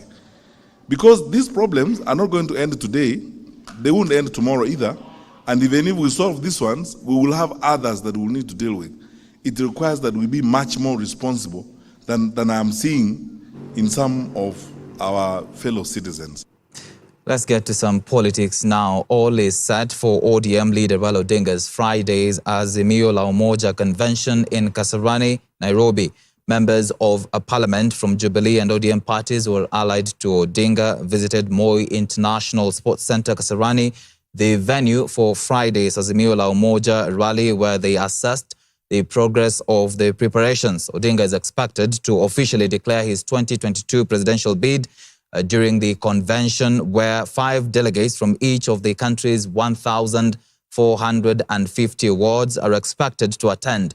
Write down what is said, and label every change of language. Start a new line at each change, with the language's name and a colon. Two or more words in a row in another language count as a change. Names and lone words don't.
English: Because these problems are not going to end today, they won't end tomorrow either, and even if we solve these ones, we will have others that we'll need to deal with. It requires that we be much more responsible than I'm seeing in some of our fellow citizens. Let's get to some politics now. All is set for ODM leader Raila Odinga's Friday's Azimio la Umoja convention in Kasarani, Nairobi. Members of a parliament from Jubilee and ODM parties who are allied to Odinga visited Moi International Sports Center, Kasarani, the venue for Friday's Azimio la Umoja rally, where they assessed the progress of the preparations. Odinga is expected to officially declare his 2022 presidential bid during the convention, where 5 delegates from each of the country's 1,450 wards are expected to attend.